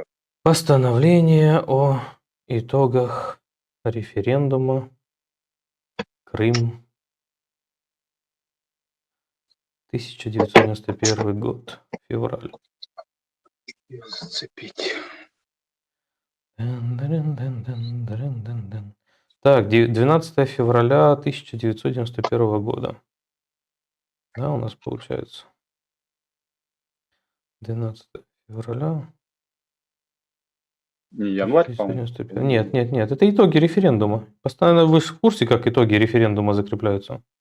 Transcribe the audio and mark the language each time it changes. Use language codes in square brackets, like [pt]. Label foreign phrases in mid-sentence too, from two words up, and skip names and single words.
[ru] Постановление о итогах референдума Крым, 1991 год, февраль. Её зацепить. Дын-дырын-дын-дын-дырын-дын-дын. Так, 12 февраля 1991 года. Да, у нас получается. 12 февраля Не январь, по-моему. 1991. Нет, нет, нет, это итоги референдума. Постоянно вы же в курсе, как итоги референдума закрепляются?